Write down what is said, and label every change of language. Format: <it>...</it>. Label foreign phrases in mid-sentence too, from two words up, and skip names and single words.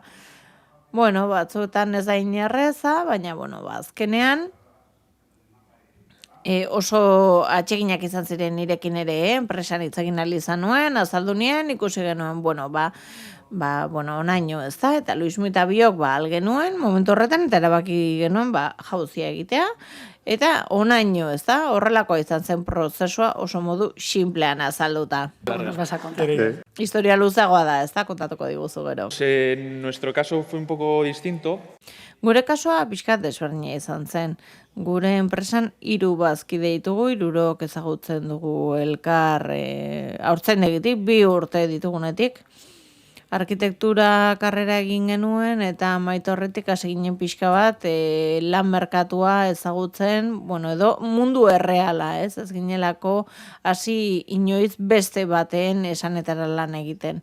<eu>Bueno, batzuetan ez da inerreza, baina, azkenean oso atseginak izan ziren nirekin ere, enpresan hitz egin ahal izan nuen, azaldu nien, ikusi genuen, onaino ez da, eta Luismi eta biok algenuen, momentu horretan, eta erabaki genuen, jauzia egitea, eta onaino ez da, horrelakoa izan zen prozesua oso modu sinplean azalduta. Historia luzeagoa da, ez da, kontatuko diguzu gero.</eu> <es>En nuestro caso fue un poco distinto.</es> <eu>Gure kasua pixkat desberdina izan zen. Gure enpresan 3 bazkide ditugu, 3 ezagutzen dugu elkar aurtzen egitik, 2 urte ditugunetik. Arkitektura karrera egin genuen eta amaitu horretik hasi ginen pixka bat lan merkatua ezagutzen, edo mundu erreala, ez ginelako hasi inoiz beste baten esanetara lan egiten.</eu>